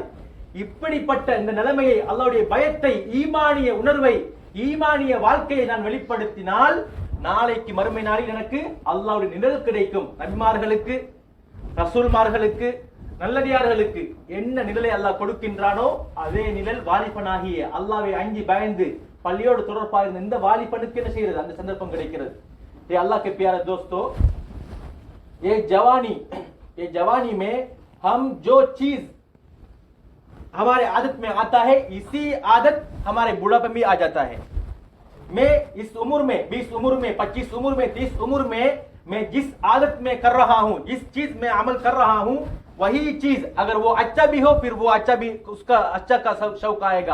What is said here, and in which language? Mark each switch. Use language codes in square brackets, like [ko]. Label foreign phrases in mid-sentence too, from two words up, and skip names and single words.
[ta] இப்படிப்பட்ட இந்த நிலைமையை, அல்லாஹ்வுடைய பயத்தை, ஈமானிய உணர்வை, ஈமானிய வாழ்க்கையை நான் வெளிப்படுத்தினால் நாளைக்கு மறுமை நாளில் எனக்கு அல்லாஹ்வுடைய நிழல் கிடைக்கும். நபிமார்களுக்கு, ரசூல்மார்களுக்கு, நல்லடியார்களுக்கு என்ன நிழலை அல்லாஹ் கொடுக்கின்றானோ அதே நிழல் வாலிபனாகிய அல்லாஹ்வை அஞ்சி பயந்து பள்ளியோடு தொடர்பாக இருந்த இந்த வாலிபனுக்கு என்ன செய்யறது, அந்த சந்தர்ப்பம் கிடைக்கிறது. [hi] ये अल्लाह के प्यारे दोस्तों, ये जवानी में हम जो चीज हमारे आदत में आता है, इसी आदत हमारे बुढ़ापे में आ जाता है. मैं इस उम्र में, 20 उम्र में, 25 उम्र में, 30 उम्र में मैं जिस आदत में कर रहा हूं, जिस चीज में अमल कर रहा हूं, वही चीज अगर वो अच्छा भी हो फिर वो अच्छा भी, उसका अच्छा का शौक आएगा.